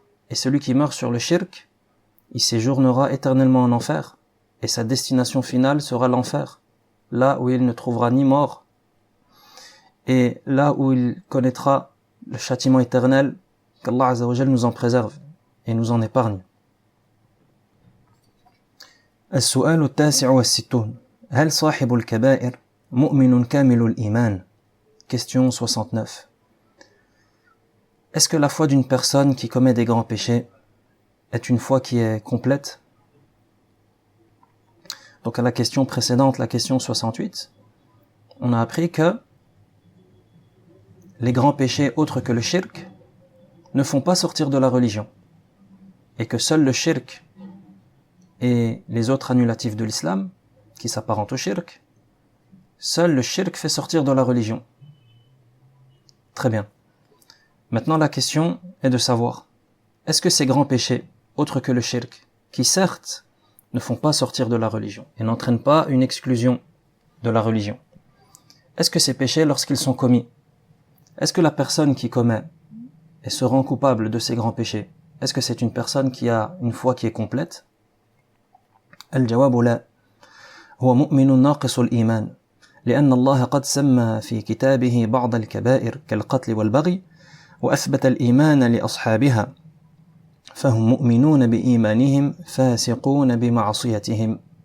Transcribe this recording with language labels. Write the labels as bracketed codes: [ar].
[fr] Et celui qui meurt sur le shirk, il séjournera éternellement en enfer, et sa destination finale sera l'enfer, là où il ne trouvera ni mort, et là où il connaîtra le châtiment éternel, qu'Allah Azza wa Jalla nous en préserve et nous en épargne. [ar] السؤال التاسع والستون هل صاحب الكبائر مؤمن كامل الإيمان؟ [fr] Question 69. Est-ce que la foi d'une personne qui commet des grands péchés est une foi qui est complète? Donc à la question précédente, la question 68, on a appris que les grands péchés autres que le shirk ne font pas sortir de la religion, et que seul le shirk et les autres annulatifs de l'islam, qui s'apparentent au shirk, seul le shirk fait sortir de la religion. Très bien. Maintenant la question est de savoir, est-ce que ces grands péchés, autres que le shirk, qui certes ne font pas sortir de la religion et n'entraînent pas une exclusion de la religion, est-ce que ces péchés, lorsqu'ils sont commis, est-ce que la personne qui commet et se rend coupable de ces grands péchés, est-ce que c'est une personne qui a une foi qui est complète? [ar] الجواب لا، هو مؤمن ناقص الإيمان، لأن الله قد سمى في كتابه بعض الكبائر كالقتل والبغي وأثبت الإيمان لأصحابها، فهم مؤمنون بإيمانهم فاسقون بمعصيتهم.